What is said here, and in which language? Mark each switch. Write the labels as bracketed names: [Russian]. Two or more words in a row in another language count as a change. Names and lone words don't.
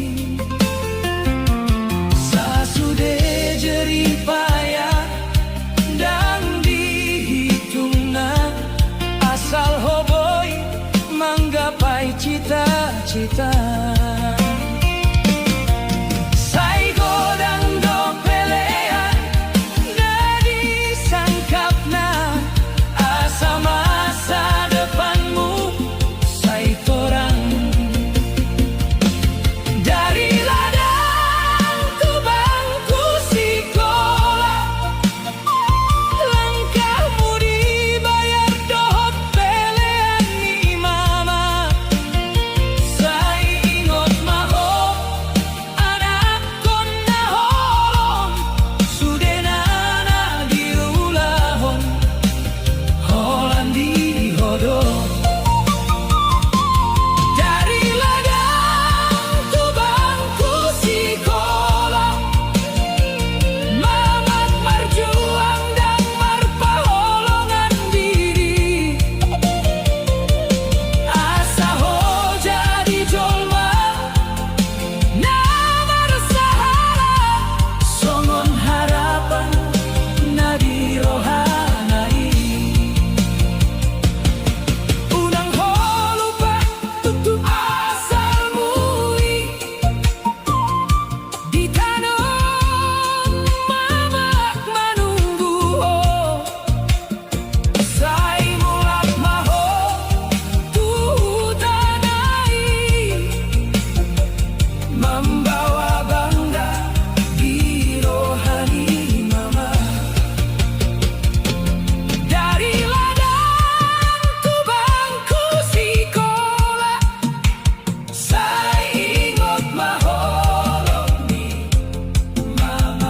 [Batak Toba] Sasude [Indonesian] jerih payah [Batak Toba] dan dihitungna, asal hoboi [Indonesian] manggapai cita-cita. [Batak Toba] Saigo dan do pelean nadi sangkapna, asa masa depanmu sai torang. [Indonesian] Dari ladang ke bangku sekolah, langkahmu dibayar [Batak Toba] dohot pelean ni mama. Sai ingot maho anak kona holong, sudena diulahon holan di hodo. [Indonesian] Dari ladang ke bangku sekolah, [Batak Toba] mamat marjuang dan marpaholongan diri. Asa ho jadi jolma namar sahala, songon harapan nadi rohanai. Unang ho lupa tutup asal muli, di tanon mamak manunggu ho. Sai mulak maho tuh tanai, [Indonesian] membawa bangga [Batak Toba] di rohani mama. [Indonesian] Dari ladang ke bangku sekolah, [Batak Toba] sai ingot maholong ni mama.